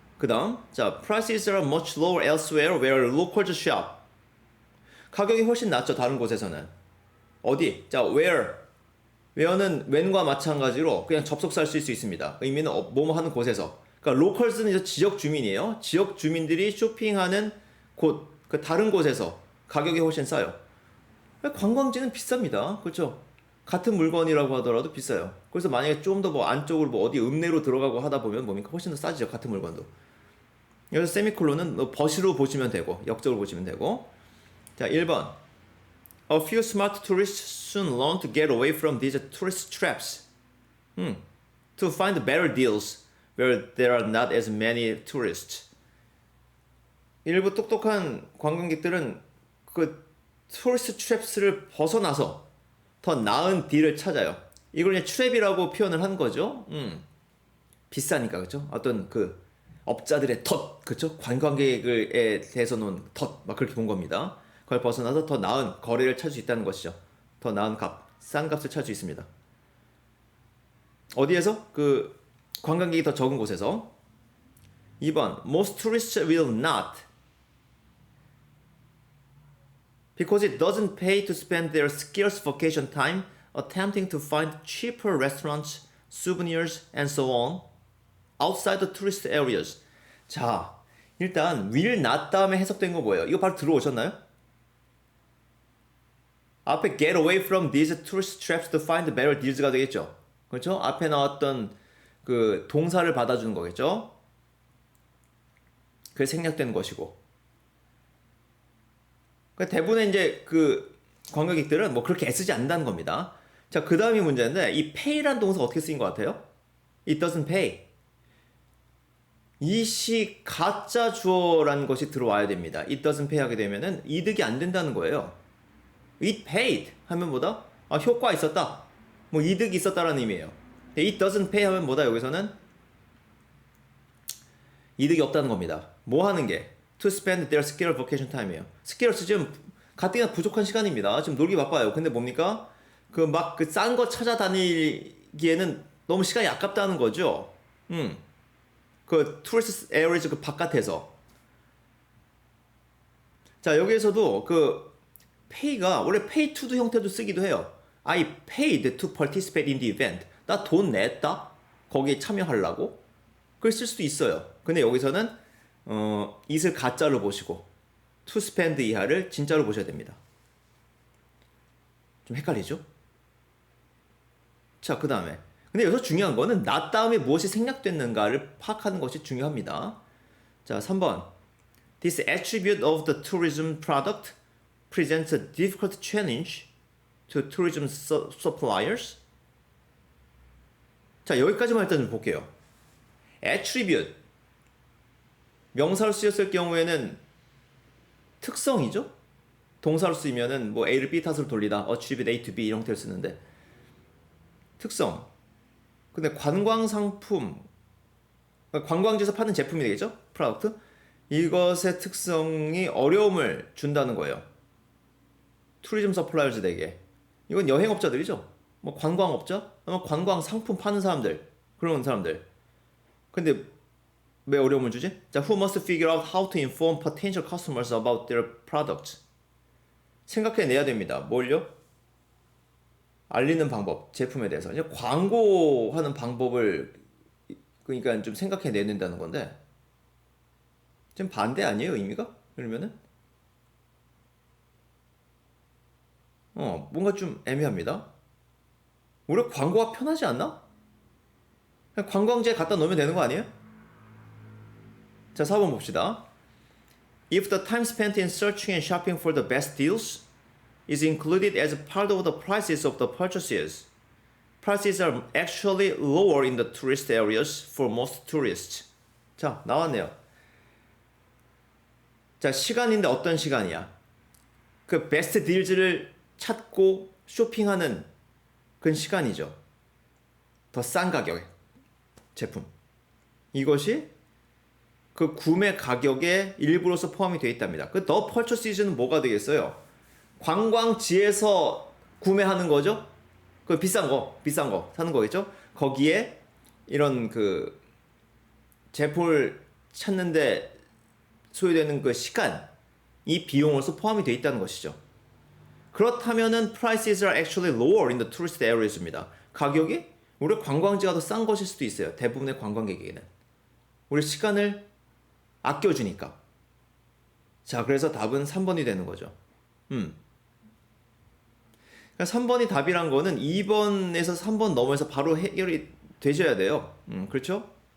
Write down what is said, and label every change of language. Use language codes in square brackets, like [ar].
[ko] 그 다음, 자, [en] prices are much lower elsewhere where locals shop. [ko] 가격이 훨씬 낮죠. 다른 곳에서는. 어디? 자, where는 when과 마찬가지로 그냥 접속사를 쓸 수 있습니다. 의미는 뭐뭐 하는 곳에서. 그러니까 locals는 이제 지역 주민이에요. 지역 주민들이 쇼핑하는 곳, 그 다른 곳에서 가격이 훨씬 싸요. 관광지는 비쌉니다. 그렇죠? 같은 물건이라고 하더라도 비싸요. 그래서 만약에 좀 더 뭐 안쪽으로 뭐 어디 읍내로 들어가고 하다 보면 뭡니까? 훨씬 더 싸지죠. 같은 물건도. 여기서 세미콜론은 벗이로 보시면 되고 역적으로 보시면 되고. 자, 1번. [en] A few smart tourists soon learn to get away from these tourist traps. To find better deals where there are not as many tourists. [ko] 일부 똑똑한 관광객들은 그 토리스트 트랩스를 벗어나서 더 나은 딜을 찾아요. 이걸 그냥 트랩이라고 표현을 한 거죠. 비싸니까 그죠? 어떤 그 업자들의 덫, 그죠? 관광객에 대해서 놓은 덫, 막 그렇게 본 겁니다. 그걸 벗어나서 더 나은 거래를 찾을 수 있다는 것이죠. 더 나은 값, 싼 값을 찾을 수 있습니다. 어디에서? 그 관광객이 더 적은 곳에서. [en] 2번, most tourists will not. Because it doesn't pay to spend their scarce vacation time attempting to find cheaper restaurants, souvenirs, and so on outside the tourist areas. [ko] 자, 일단 will not 다음에 해석된 거 뭐예요? 이거 바로 들어오셨나요? 앞에 [en] get away from these tourist traps to find better deals가 되겠죠. [ko] 그렇죠? 앞에 나왔던 그 동사를 받아주는 거겠죠. 그게 생략된 것이고. 대부분의 이제 그 관광객들은 뭐 그렇게 애쓰지 않는다는 겁니다. 자, 그 다음이 문제인데 이 pay란 동사 어떻게 쓰인 것 같아요? [en] It doesn't pay. [ko] 이 시 가짜 주어라는 것이 들어와야 됩니다. [en] It doesn't pay [ko] 하게 되면은 이득이 안 된다는 거예요. [en] It paid [ko] 하면 뭐다? 아, 효과 있었다. 뭐 이득이 있었다라는 의미예요. [en] It doesn't pay [ko] 하면 뭐다? 여기서는 이득이 없다는 겁니다. 뭐 하는 게? [en] To spend their scarce vacation time이에요. [ko] scarce 지금 가뜩이나 부족한 시간입니다. 지금 놀기 바빠요. 근데 뭡니까? 그 막 그 싼 거 찾아다니기에는 너무 시간이 아깝다는 거죠. 그 [en] tourist areas [ko] 그 바깥에서. 자, 여기에서도 그 pay가 원래 [en] pay to [ko] 도 형태도 쓰기도 해요. [en] I paid to participate in the event. [ko] 나 돈 냈다? 거기에 참여하려고? 그걸 쓸 수도 있어요. 근데 여기서는 it을 가짜로 보시고 [en] to spend [ko] 이하를 진짜로 보셔야 됩니다. 좀 헷갈리죠? 자, 그 다음에 근데 여기서 중요한 거는 not 다음에 무엇이 생략됐는가를 파악하는 것이 중요합니다. 자, 3번. [en] This attribute of the tourism product presents a difficult challenge to tourism suppliers. [ko] 자, 여기까지만 일단 좀 볼게요. attribute 명사로 쓰였을 경우에는 특성이죠? 동사로 쓰이면은 뭐 A를 B 탓으로 돌리다, attribute A to B 이런 형태를 쓰는데 특성. 근데 관광 상품, 관광지에서 파는 제품이 되겠죠? 프로덕트. 이것의 특성이 어려움을 준다는 거예요. 투리즘 서플라이어즈에게. 이건 여행업자들이죠. 뭐 관광업자, 아마 관광 상품 파는 사람들, 그런 사람들. 근데 왜 어려움을 주지? [en] 자, who must figure out how to inform potential customers about their products. [ko] 생각해내야 됩니다. 뭘요? 알리는 방법, 제품에 대해서. 이제 광고하는 방법을 그러니까 좀 생각해내야 된다는 건데 지금 반대 아니에요, 의미가? 그러면은 뭔가 좀 애매합니다. 우리 광고가 편하지 않나? 그냥 관광지에 갖다 놓으면 되는 거 아니에요? 자, 4번 봅시다. [en] If the time spent in searching and shopping for the best deals is included as part of the prices of the purchases, prices are actually lower in the tourist areas for most tourists. [ko] 자, 나왔네요. 자, 시간인데 어떤 시간이야? 그 베스트 딜즈를 찾고 쇼핑하는 그런 시간이죠. 더 싼 가격의 제품. 이것이 그 구매 가격의 일부로서 포함이 되어 있답니다. 그 더 퍼처시즈는 뭐가 되겠어요? 관광지에서 구매하는 거죠? 그 비싼 거 사는 거겠죠? 거기에 이런 그 제품을 찾는데 소요되는 그 시간, 이 비용으로서 포함이 되어 있다는 것이죠. 그렇다면은 [en] prices are actually lower in the tourist areas입니다. [ko] 가격이 우리 관광지가 더 싼 것일 수도 있어요. 대부분의 관광객에게는. 우리 시간을 아껴주니까. 자, 그래서 답은 3번이 되는 거죠. 그러니까 3번이 답이란 거는 2번에서 3번 넘어서 바로 해결이 되셔야 돼요. 그렇죠?